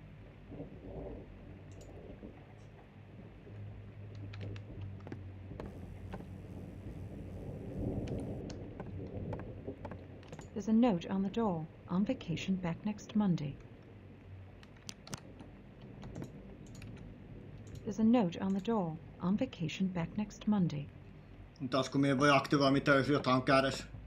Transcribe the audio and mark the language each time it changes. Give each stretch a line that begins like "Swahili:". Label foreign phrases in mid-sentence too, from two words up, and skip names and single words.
English: There's a note on the door. On vacation back next Monday. There's a note on the door. On vacation back next Monday.
Finnish: Taas kun mie voi aktivoida mitään, jos jotain on kädessä.